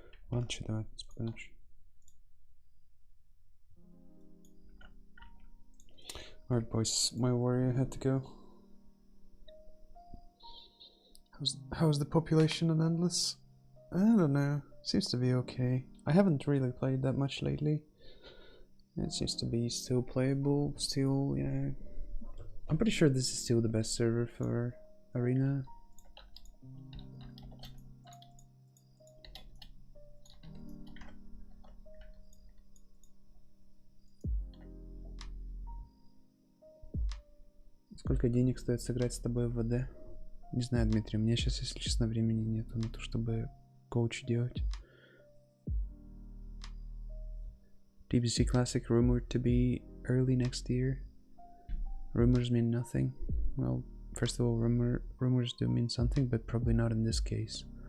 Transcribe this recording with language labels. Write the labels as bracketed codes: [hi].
[ru] Ладно, давай, спокойной ночи. [en] Alright, boys, my warrior had to go. How's the population on Endless? I don't know. Seems to be okay. I haven't really played that much lately. It seems to be still playable, still, you know. I'm pretty sure this is still the best server for Arena. [ru] Сколько денег стоит сыграть с тобой в ВД? Не знаю, Дмитрий, у меня сейчас, если честно, времени нету на то, чтобы коуч делать. [en] TBC Classic rumored to be early next year. Rumors mean nothing. Well, first of all, rumors do mean something, but probably not in this case.